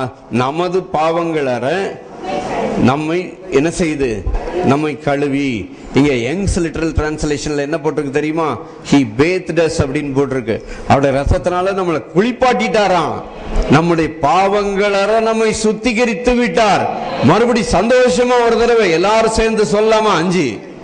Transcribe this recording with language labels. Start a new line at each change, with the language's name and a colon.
Tamil: நமது பாவங்களற நம்மை என்ன செய்து? நம்மை கழுவி. இங்க யங்ஸ் லிட்டரல் டிரான்ஸ்லேஷன்ல என்ன போட்டிருக்கு தெரியுமா?
English: he bathed us
Tamil: அப்படின்னு போட்டிருக்கு. அவருடைய ரத்தத்தினால நம்மளை குளிப்பாட்டிட்டாராம். நம்முடைய பாவங்களற நம்மை சுத்திகரித்து விட்டார். மறுபடி சந்தோஷமா ஒரு தடவை எல்லாரும் சேர்ந்து சொல்லாமா? 5